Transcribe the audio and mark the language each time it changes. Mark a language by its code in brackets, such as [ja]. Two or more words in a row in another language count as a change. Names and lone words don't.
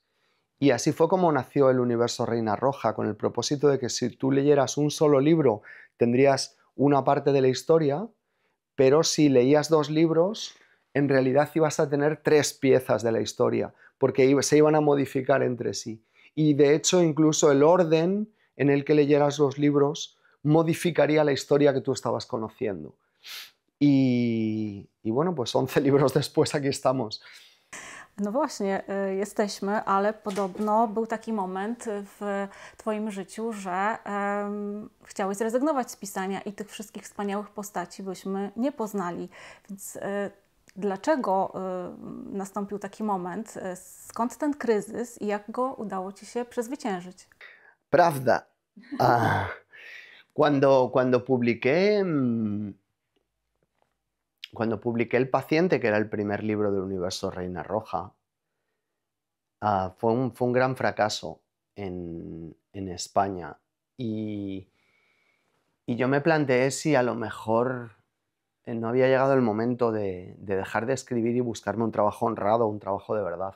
[es] Y así fue como nació el universo Reina Roja, con el propósito de que si tú leyeras un solo libro tendrías una parte de la historia, pero si leías 2 libros, en realidad ibas a tener 3 piezas de la historia, porque se iban a modificar entre sí. Y de hecho incluso el orden en el que leyeras los libros modificaría la historia que tú estabas conociendo. I bueno, pues 11 libros después aquí estamos. [pl] No właśnie, jesteśmy, ale podobno był taki moment w Twoim życiu, że chciałeś zrezygnować z pisania i tych wszystkich wspaniałych postaci byśmy nie poznali. Więc dlaczego nastąpił taki moment? Skąd ten kryzys i jak go udało Ci się przezwyciężyć? Pravda. [es] Cuando publiqué El paciente, que era el primer libro del universo Reina Roja, fue un gran fracaso en España. Y yo me planteé si a lo mejor no había llegado el momento de dejar de escribir y buscarme un trabajo honrado, un trabajo de verdad.